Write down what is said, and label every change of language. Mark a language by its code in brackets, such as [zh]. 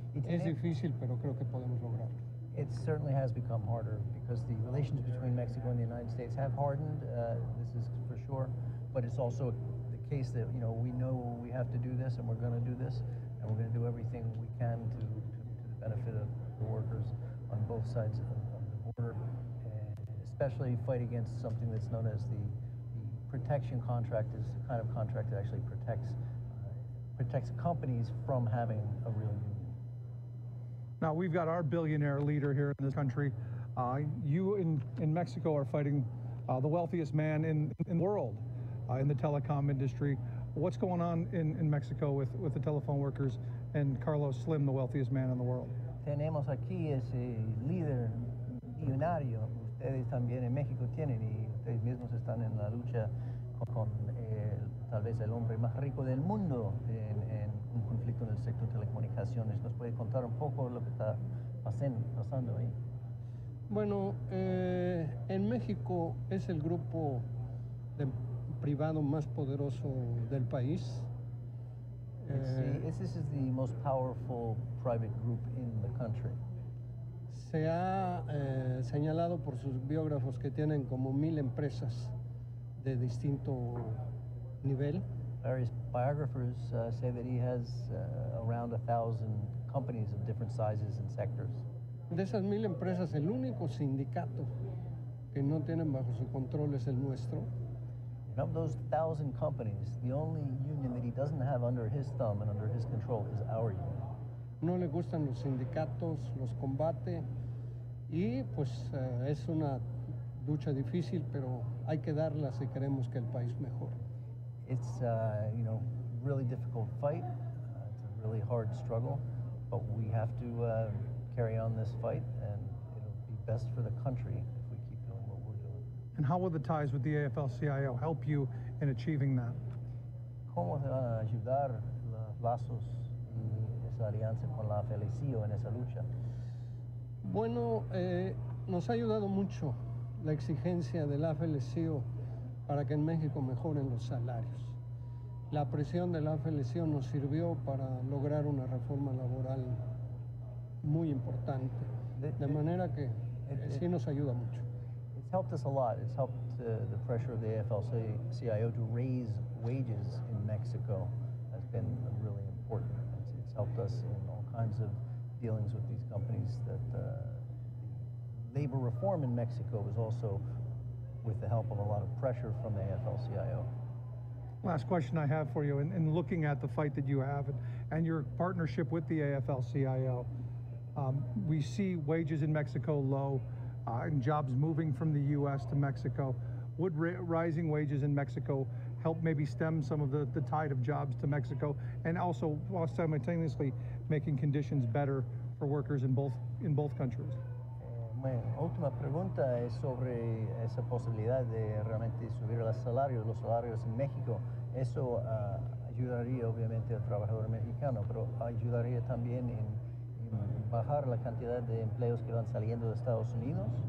[es] Es difícil, pero creo que podemos lograrlo. [en] It certainly has become harder because the relations between Mexico and the United States have hardened. This is for sure, but it's also the case that we know we have to do this, and we're going to do this, and we're going to do everything we can to the benefit of the workers on both sides of the border, and especially fight against something that's known as the protection contract. Is the kind of contract that actually protects companies from having a real union. Now, we've got our billionaire leader here in this country. You in Mexico are fighting the wealthiest man in the world in the telecom industry. What's going on in Mexico with the telephone workers and Carlos Slim, the wealthiest man in the world? [es] Tenemos aquí ese líder millonario. Ustedes también en México tienen y ustedes mismos están en la lucha con tal vez el hombre más rico del mundo en un conflicto en el sector de telecomunicaciones. ¿Nos puede contar un poco lo que está pasando ahí? Bueno, en México es el grupo privado más poderoso del país. [en] This is the most powerful private group in the country. [es] Se ha señalado por sus biógrafos que tienen como 1000 empresas de distinto nivel. [en] Various biographers say that he has around 1,000 companies of different sizes and sectors. [es] De esas 1000 empresas, el único sindicato que no tienen bajo su control es el nuestro. [en] And of those 1,000 companies, the only union that he doesn't have under his thumb and under his control is our union. [es] No le gustan los sindicatos, los combate y pues es una lucha difícil, pero hay que darla si queremos que el país mejore. [en] It's really difficult fight. It's a really hard struggle, but we have to carry on this fight, and it'll be best for the country if we keep doing what we're doing. And how will the ties with the AFL-CIO help you in achieving that? [es] ¿Cómo se van a ayudar los lazos y esa alianza con la AFL-CIO en esa lucha? Bueno, nos ha ayudado mucho la exigencia del AFL-CIO para que en México mejoren los salarios. La presión del AFL-CIO nos sirvió para lograr una reforma laboral muy importante, de manera que sí nos ayuda mucho. [en] It's helped us a lot. It's helped the pressure of the AFL-CIO to raise wages in Mexico has been really important. It's helped us in all kinds of dealings with these companies. That labor reform in Mexico was also with the help of a lot of pressure from the AFL-CIO. Last question I have for you, in looking at the fight that you have and your partnership with the AFL-CIO, we see wages in Mexico low and jobs moving from the U.S. to Mexico. Would rising wages in Mexico help maybe stem some of the tide of jobs to Mexico, and also while simultaneously making conditions better for workers in both countries? [es] Bueno, última pregunta es sobre esa posibilidad de realmente subir los salarios en México. Eso ayudaría obviamente al trabajador mexicano, pero ayudaría también en bajar la cantidad de empleos que van saliendo de Estados Unidos.